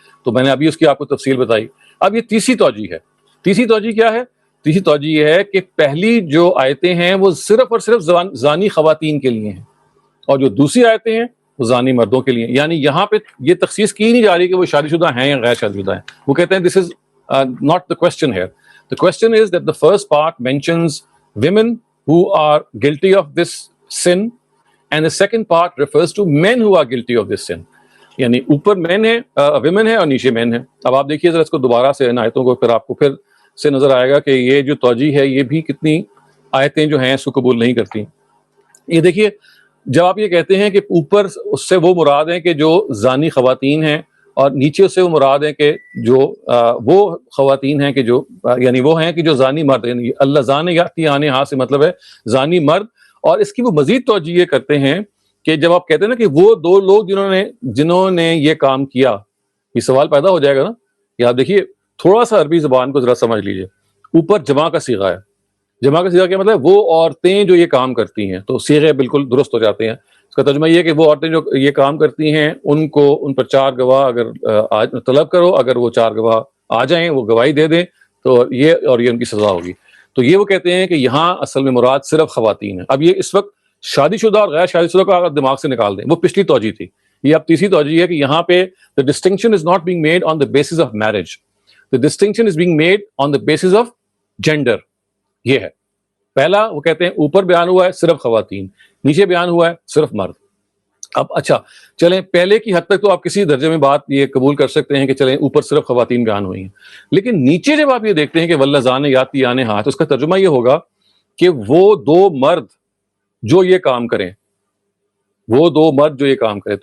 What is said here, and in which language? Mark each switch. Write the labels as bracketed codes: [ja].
[ur] تو میں نے ابھی اس کی آپ کو تفصیل بتائی. اب یہ تیسری توجیہ ہے. تیسری توجیہ کیا ہے؟ تیسری توجیہ یہ ہے کہ پہلی جو آیتیں ہیں وہ صرف اور صرف زانی خواتین کے لیے ہیں, اور جو دوسری آیتیں ہیں وہ زانی مردوں کے لیے. یعنی یہاں پہ یہ تخصیص کی نہیں جا رہی کہ وہ شادی شدہ ہیں یا غیر شادی شدہ ہیں. وہ کہتے ہیں [en] This is not the question here. The question is that the first part mentions women who are guilty of this sin, and the second part refers to men who are guilty of this sin. [ur] یعنی اوپر مین ہے, women ہے, اور نیچے مین ہے. اب آپ دیکھیے ذرا اس کو دوبارہ سے ان آیتوں کو, پھر آپ کو پھر سے نظر آئے گا کہ یہ جو توجیہ ہے یہ بھی کتنی آیتیں جو ہیں اس کو قبول نہیں کرتی. یہ دیکھیے جب آپ یہ کہتے ہیں کہ اوپر اس سے وہ مراد ہیں کہ جو زانی خواتین ہیں، اور نیچے سے وہ مراد ہیں کہ جو وہ خواتین ہیں کہ جو یعنی وہ ہیں کہ جو زانی مرد ہیں، اللہ زان یاتی آنے ہاں سے مطلب ہے زانی مرد. اور اس کی وہ مزید توجہ یہ کرتے ہیں کہ جب آپ کہتے ہیں نا کہ وہ دو لوگ جنہوں نے یہ کام کیا، یہ سوال پیدا ہو جائے گا نا کہ آپ دیکھیے تھوڑا سا عربی زبان کو ذرا سمجھ لیجئے. اوپر جمع کا صیغہ ہے. جمع کا صیغہ کیا مطلب؟ وہ عورتیں جو یہ کام کرتی ہیں، تو صیغے بالکل درست ہو جاتے ہیں. اس کا ترجمہ یہ ہے کہ وہ عورتیں جو یہ کام کرتی ہیں ان پر 4 گواہ اگر طلب کرو، اگر وہ 4 گواہ آ جائیں، وہ گواہی دے دیں، تو یہ ان کی سزا ہوگی. تو یہ وہ کہتے ہیں کہ یہاں اصل میں مراد صرف خواتین ہیں. اب یہ اس وقت شادی شدہ اور غیر شادی شدہ کو اگر دماغ سے نکال دیں، وہ پچھلی توجہ تھی. یہ اب تیسری توجہ ہے کہ یہاں پہ [en] the distinction is not being made on the basis of marriage. The distinction is being made on the basis of gender. [ur] یہ ہے پہلا. وہ کہتے ہیں اوپر بیان ہوا ہے صرف خواتین، نیچے بیان ہوا ہے صرف مرد. اب اچھا چلیں، پہلے کی حد تک تو آپ کسی درجے میں بات یہ قبول کر سکتے ہیں کہ چلیں اوپر صرف خواتین بیان ہوئی ہیں، لیکن نیچے جب آپ یہ دیکھتے ہیں کہ واللذان یاتی آنے ہاں، تو اس کا ترجمہ یہ ہوگا کہ وہ دو مرد جو یہ کام کریں، وہ دو مرد جو یہ کام کریں.